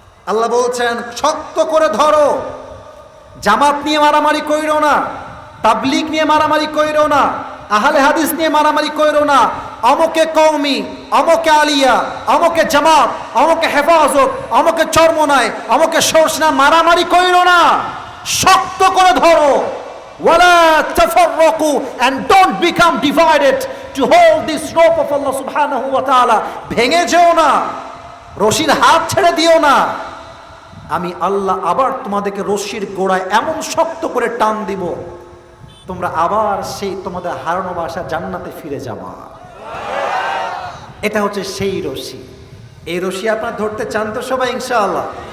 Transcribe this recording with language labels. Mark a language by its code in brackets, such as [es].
[bn] আল্লাহ বলছেন শক্ত করে ধরো, জামাত নিয়ে মারামারি কইরো না, তাবলিগ নিয়ে মারামারি কইরো না, আহলে হাদিস নিয়ে মারামারি কইরো না, অমকে কওমি, অমকে আলিয়া, অমকে জামাত, অমকে হেফাজত, অমকে চরমনায়, অমকে সরসনা মারামারি কইরো না, শক্ত করে ধরো। [ar] ওয়ালা তাফাররাকু, [en] and don't become divided to hold this rope of Allah subhanahu wa ta'ala. [bn] ভেঙে যেও না, রশির হাত ছেড়ে দিও না। আমি আল্লাহ আবার তোমাদেরকে রশির গোড়ায় এমন শক্ত করে টান দিব, তোমরা আবার সেই তোমাদের হারানো বাসা জান্নাতে ফিরে যাবা। এটা হচ্ছে সেই রশি। এই রশি আপনারা ধরতে চান তো সবাই ইনশাআল্লাহ?